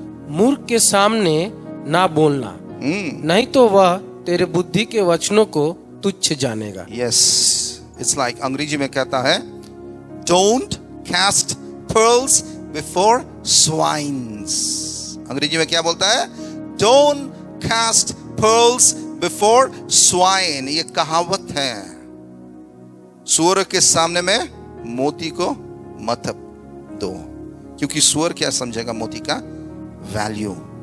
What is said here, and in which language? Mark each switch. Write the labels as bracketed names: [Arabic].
[Hindi] मूर्ख के सामने ना बोलना, नहीं तो वह तेरे बुद्धि के वचनों को तुच्छ जानेगा। [English] yes, it's like [Hindi] अंग्रेजी में कहता है, [English] Don't cast pearls before swines। [Hindi] अंग्रेजी में क्या बोलता है? [English] Don't cast pearls before swine। [Hindi] ये कहावत है, सूअर के सामने में मोती को मत दो, क्योंकि सूअर क्या समझेगा मोती का वैल्यू।